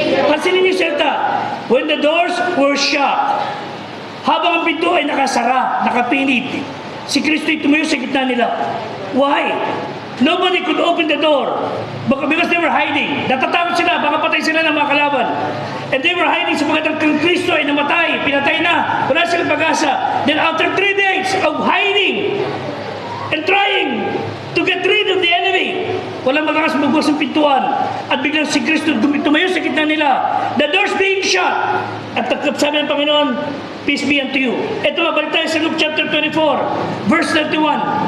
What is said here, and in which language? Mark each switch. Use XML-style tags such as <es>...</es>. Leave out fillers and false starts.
<tl>Pansinin niyo siya,</tl> <en>when the doors were shut,</en> <tl>habang ang pinto ay nakasara, nakapinit, si Kristo'y tumayo sa gitna nila.</tl> <en>Why? Nobody could open the door because they were hiding.</en> <tl>Natatakot sila, baka patay sila ng mga kalaban.</tl> <en>And they were hiding</en> <tl>sapagkat ang Kristo ay namatay, pinatay na, wala silang pag-asa.</tl> <en>Then after 3 days of hiding and trying to get rid of the enemy,</en> <tl>walang magakas magbukas ng pintuan. At biglang si Kristo tumayo sa gitna nila.</tl> <en>The doors being shut.</en> <tl>At sabi ng Panginoon,</tl> <en>peace be unto you.</en> <tl>Ito, mabalik tayo sa Luke chapter 24, verse 31.</tl>